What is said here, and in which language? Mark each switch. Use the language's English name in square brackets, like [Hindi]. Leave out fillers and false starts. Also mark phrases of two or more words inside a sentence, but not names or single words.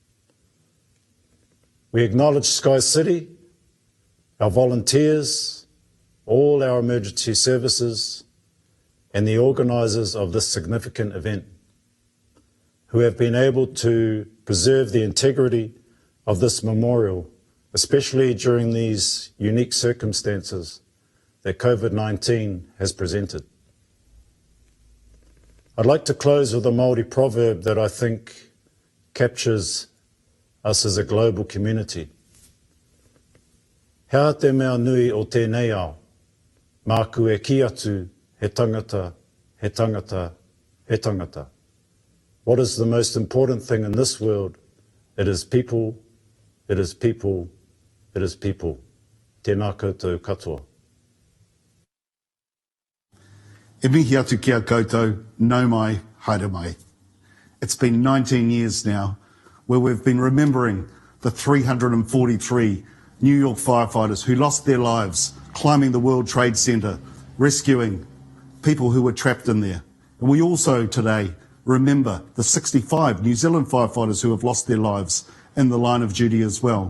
[English] We acknowledge Sky City, our volunteers, all our emergency services and the organisers of this significant event who have been able to preserve the integrity of this memorial, especially during these unique circumstances that COVID-19 has presented. I'd like to close with a Māori proverb that I think captures us as a global community. [Māori] Hea te mea nui o tēnei ao, māku e ki atu, he tangata, he tangata, he tangata. [English] What is the most important thing in this world? It is people, it is people, it is people. [Māori] Tēnā koutou katoa. E mihi atu ki a koutou, nau mai, haere mai. [English] It's been 19 years now where we've been remembering the 343 New York firefighters who lost their lives climbing the World Trade Center, rescuing people who were trapped in there. And we also today remember the 65 New Zealand firefighters who have lost their lives in the line of duty as well.